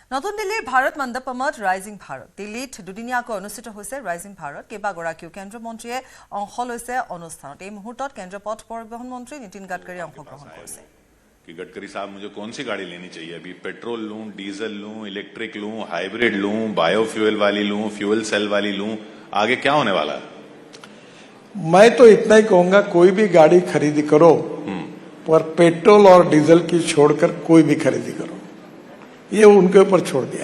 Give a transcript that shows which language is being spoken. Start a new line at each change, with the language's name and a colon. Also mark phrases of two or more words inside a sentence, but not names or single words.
Assamese: নতুন দিল্লীৰ ভাৰত মণ্ডপমত ৰাইজিং ভাৰত দিল্লীত দুদিনীয়াকৈ অনুষ্ঠিত হৈছে ৰাইজিং ভাৰত কেইবাগৰাকীও কেন্দ্ৰীয় মন্ত্ৰীয়ে অংশ লৈছে অনুষ্ঠানত এই মুহূৰ্তত কেন্দ্ৰীয় পথ পৰিবহন মন্ত্ৰী নীতিন গাডকাৰী অংশগ্ৰহণ কৰিছে
Hindi: कि गडकरी साहब मुझे कौन सी गाड़ी लेनी चाहिए अभी पेट्रोल लूं डीजल लूं इलेक्ट्रिक लूं हाइब्रिड लूं बायोफ्यूल वाली लूं फ्यूल सेल वाली लूं आगे क्या होने वाला है। मैं तो इतना ही कहूंगा कोई भी गाड़ी खरीदी करो पर पेट्रोल और डीजल की छोड़कर कोई भी खरीदी करो ये उनके ऊपर छोड़ दिया।